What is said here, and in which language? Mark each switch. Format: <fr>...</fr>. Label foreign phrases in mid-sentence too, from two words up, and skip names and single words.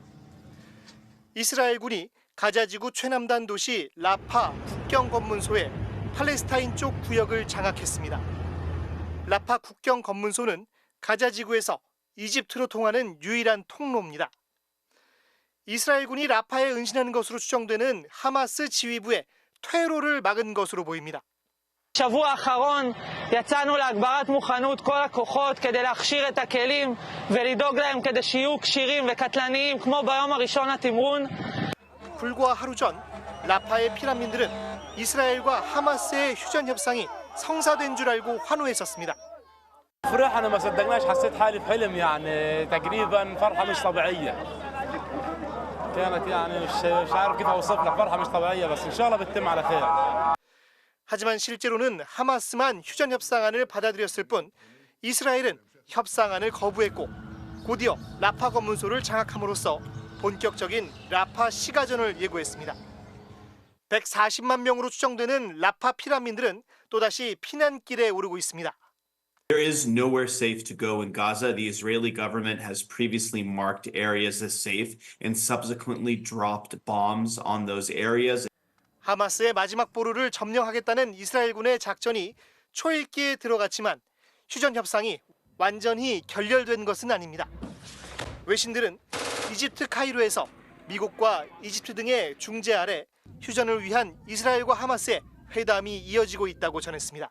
<ko>이스라엘군이 가자지구 최남단 도시 라파 국경 검문소에 팔레스타인 쪽 구역을 장악했습니다. 라파 국경 검문소는 가자지구에서 이집트로 통하는 유일한 통로입니다. 이스라엘군이 라파에 은신하는 것으로 추정되는 하마스 지휘부의 퇴로를 막은 것으로 보입니다.</ko> <he>בשבוע האחרון יצאנו להגברת מוכנות כל הכוחות כדי להכשיר את הכלים ולדאוג להם כדי שיהיו כשירים וקטלניים כמו ביום הראשון לתמרון.</he> <ko>불과 하루 전 라파의 피난민들은 이스라엘과 하마스의 휴전 협상이 성사된 줄 알고 환호했었습니다.</ko> <ar>فرحنا ما صدقناش حسيت حالي بحلم يعني تقريبا فرحة مش طبيعية. كانت يعني مش عارف كيف اوصف لك فرحه مش طبيعيه بس ان شاء الله بتتم على خير.</ar> <ko>하지만 실제로는 하마스만 휴전 협상안을 받아들였을 뿐 이스라엘은 협상안을 거부했고 곧이어 라파 검문소를 장악함으로써 본격적인 라파 시가전을 예고했습니다. 140만 명으로 추정되는 라파 피난민들은 또다시 피난길에 오르고 있습니다.</ko> <en>There is nowhere safe to go in Gaza. The Israeli government has previously marked areas as safe and subsequently dropped bombs on those areas.</en> <ko>하마스의 마지막 보루를 점령하겠다는 이스라엘군의 작전이 초읽기에 들어갔지만 휴전 협상이 완전히 결렬된 것은 아닙니다. 외신들은 이집트 카이로에서 미국과 이집트 등의 중재 아래 휴전을 위한 이스라엘과 하마스의 회담이 이어지고 있다고 전했습니다.</ko>